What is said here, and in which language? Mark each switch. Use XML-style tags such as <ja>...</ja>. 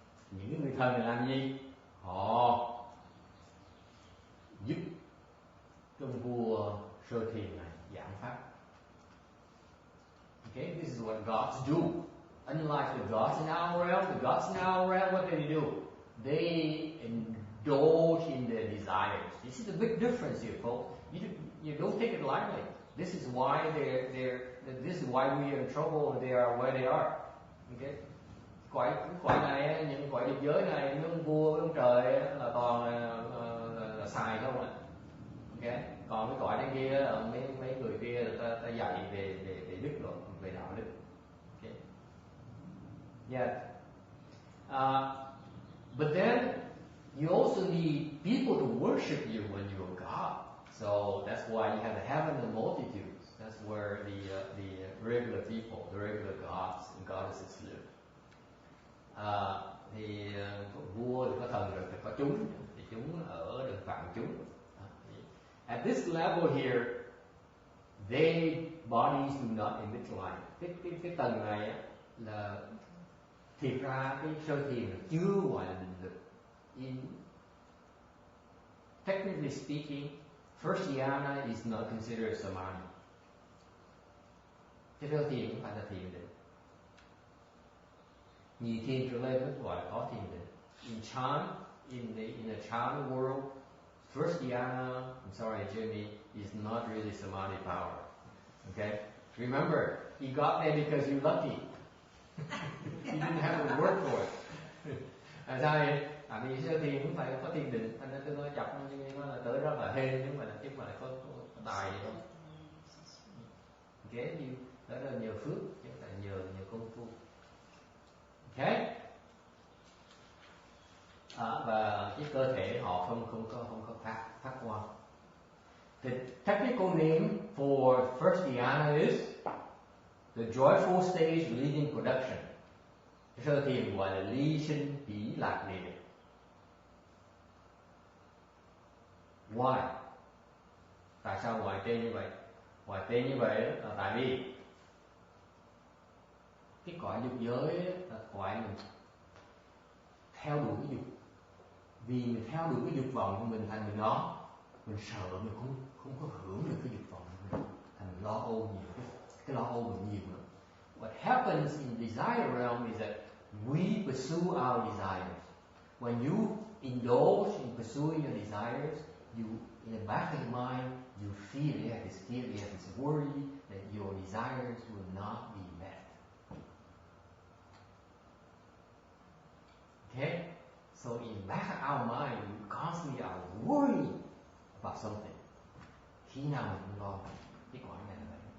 <vi>Những người thần này làm gì? Họ giúp ông vua Sơ Thiền này giảng pháp.</vi> <en>Okay, this is what gods do. Unlike the gods in our realm, what do? They indulge in their desires. This is a big difference here, folks. You don't take it lightly. This is why this is why we are in trouble and they are where they are. Okay.</en> <vi>Cõi này, những cõi địa giới này, mấy ông vua, mấy ông trời là toàn là xài không ạ. Okay. Còn cái cõi này kia, mấy người kia ta dạy về đức luật, về đạo đức. Okay. Yeah.</vi> <en>But then you also need people to worship you when you're God. So that's why you have the heaven and multitudes. That's where the regular people, the regular gods and goddesses live.</en> <vi>Thì vua thì có thần rồi phải có chúng, thì chúng ở đường phạm chúng.</vi> <en>At this level here, their bodies do not emit light.</en> <vi>Cái tầng này là thiệt ra cái sơ thiền chưa gọi là định lực.</vi> <en>Technically speaking, first dhyana is not considered samadhi.</en> <vi>Cái sơ thiền không phải là thiền định. Nhị thiền trở lên mới gọi là có thiền định.</vi> <en>In Chan, in a Chan world, first dhyana, I'm sorry Jimmy, is not really samadhi power. Okay? Remember, you got there because you're lucky. You didn't have to work for it.</en> <vi>Sao vậy? Vì sơ thiền cũng phải có thiền định, thành ra tôi nói chọc nó là tới rất là hên, chứ không phải là có tài gì đâu. Okay, đó là nhờ phước, chứ không phải nhờ công phu. Okay. Và cái cơ thể họ không có phát quang.</vi> <en>The technical name for first dhyana is the joyful stage leading production.</en> <vi>Sơ thiền gọi là ly sinh hỷ lạc địa.</vi> <en>Why?</en> <vi>Tại sao gọi tên như vậy? Gọi tên như vậy là tại vì cái cõi dục giới là cõi mình theo đuổi cái dục. Vì mình theo đuổi cái dục vọng của mình thành mình lo, mình sợ mình không có hưởng được cái dục vọng của mình, thành mình lo âu nhiều, cái lo âu mình nhiều lắm.</vi> <en>What happens in desire realm is that we pursue our desires. When you indulge in pursuing your desires, you, in the back of your mind, you feel, you have this worry that your desires will not be met. Okay? So in back of our mind, we constantly are worried about something.</en> <vi>Khi nào mình cũng lo cái cõi này là vậy.</vi>